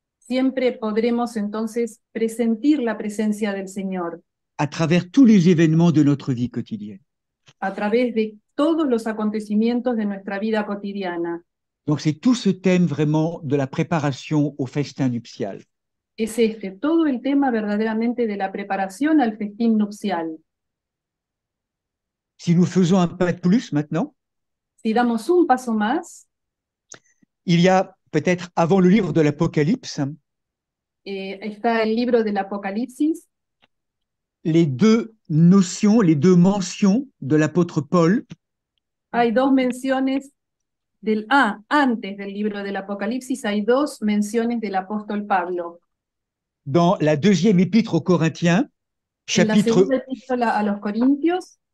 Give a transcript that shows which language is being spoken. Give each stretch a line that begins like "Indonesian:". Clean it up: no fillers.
Spanish: siempre podremos entonces presentir la presencia del Señor
French: à travers tous les événements de notre vie quotidienne.
Spanish: a través de todos los acontecimientos de nuestra vida cotidiana.
French: Donc c'est tout ce thème vraiment de la préparation au festin nuptial.
Spanish: Es todo el tema verdaderamente de la preparación al festín nupcial.
French: Si nous faisons un pas de plus maintenant,
Spanish: Si damos un paso más,
French: il y a peut-être avant le livre de l'Apocalypse,
Spanish: está el libro del Apocalipsis,
French: les deux notions, les deux mentions de l'apôtre Paul
Spanish: hay dos menciones antes del libro del Apocalipsis hay dos menciones del apóstol Pablo.
French: dans la deuxième épître aux Corinthiens,
Spanish: En la segunda epístola a los Corintios,